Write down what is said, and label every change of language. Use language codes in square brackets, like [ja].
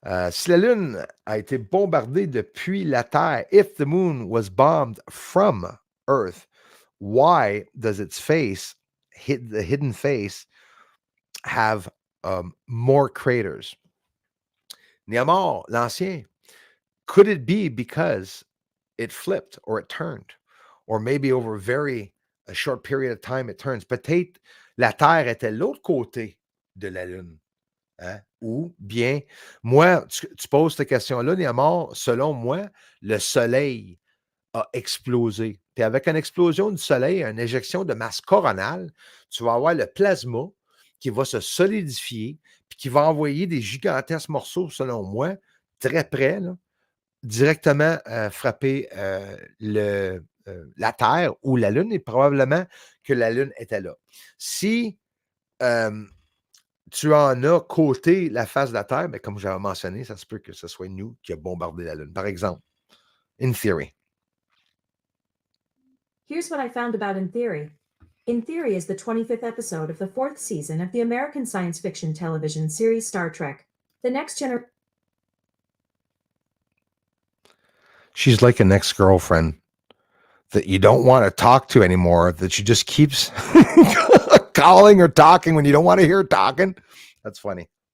[fr] Si la Lune a été bombardée depuis la Terre, [en] if the moon was bombed from Earth, why does its face, the hidden face, have more craters? Niamor, [fr] l'Ancien, [en] could it be because it flipped or it turned? Or maybe over a short period of time, it turns. [fr] Peut-être la Terre était l'autre côté de la Lune. Hein? Ou bien, moi, tu poses cette question-là, Niamor, selon moi, le Soleil a explosé. Puis avec une explosion du Soleil, une éjection de masse coronale, tu vas avoir le plasma qui va se solidifier, puis qui va envoyer des gigantesques morceaux, selon moi, très près, là, directement frapper la Terre ou la Lune, et probablement que la Lune était là. Si tu en as côté la face de la Terre, mais comme j'avais mentionné, ça se peut que ce soit nous qui a bombardé la Lune, par exemple. [en] In theory. Here's what I found about In Theory. In Theory is the 25th episode of the 4th season of the American science fiction television series Star Trek. The Next Generation. She's like an ex-girlfriend that you don't want to talk to anymore, that she just keeps calling or talking when you don't want to hear her talking. That's funny.